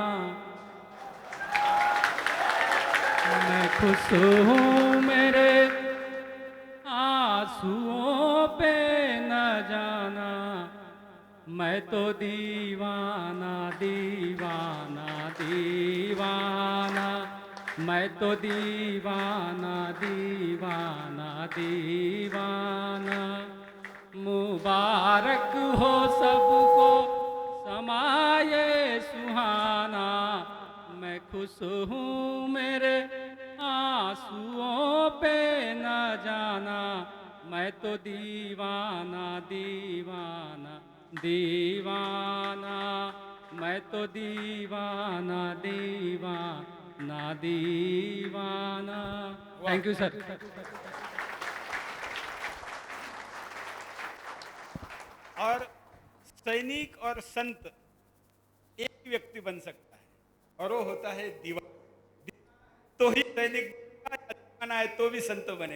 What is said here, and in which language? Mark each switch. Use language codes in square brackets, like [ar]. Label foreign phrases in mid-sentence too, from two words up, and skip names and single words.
[hi] मैं खुश हूँ मेरे आंसुओं पे न जाना, मैं तो दीवाना दीवाना दीवाना, मैं तो दीवाना दीवाना दीवाना। मुबारक हो सबको समाये सुहाना, मैं खुश हूँ मेरे आंसुओं पे न जाना, मैं तो दीवाना दीवाना दीवाना, मैं तो दीवाना दीवाना दीवाना। [en] Thank you sir. [hi] और सैनिक और संत एक ही व्यक्ति बन सकता है और वो होता है दीवाना। तो ही सैनिक बना है तो भी संत बने।